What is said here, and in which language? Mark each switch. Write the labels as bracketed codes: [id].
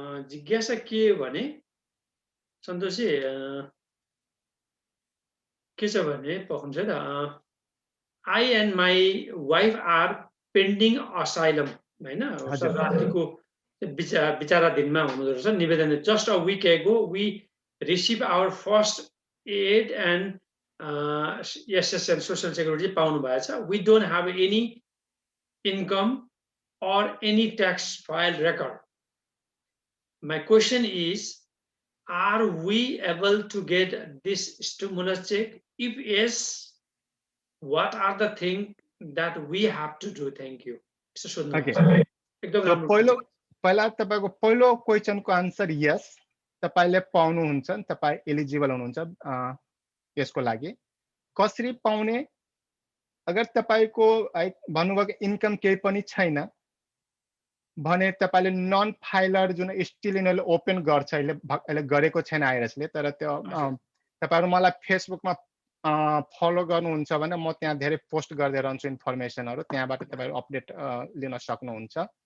[ne] जिज्ञासा के भने सन्तोषजी के छ भने पक्नुहुन्छ त [en] I and my wife are pending asylum [ne] हैन। रातिको विचाराधीनमा हुनुहुँदो रहेछ निवेदन। [en] Just a week ago we received our first aid and SSN social security [ne] पाउनु भएछ। [en] We don't have any income or any tax file record. My question is, are we able to get this stimulus check? If yes, what are the things that we have to do? Thank you. Okay. [ne] So पहिला तपाईको पहिलो क्वेशनको answer यस, तपाईले पाउनुहुन्छ, तपाई eligible हुनुहुन्छ यसको लागि। कसरी पाउने? अगर तपाईको भन्नुभएको इन्कम केही पनि छैन भने तपाईले नन फाइलर जुन स्टिल इनले ओपन गर्छ अहिले गरेको छैन आइआरएसले, तर त्यो तपाईहरु मलाई फेसबुकमा फलो गर्नुहुन्छ भने म त्यहाँ धेरै पोस्ट गर्दै रहन्छु इन्फर्मेसनहरु, त्यहाँबाट तपाईहरु अपडेट लिन सक्नुहुन्छ।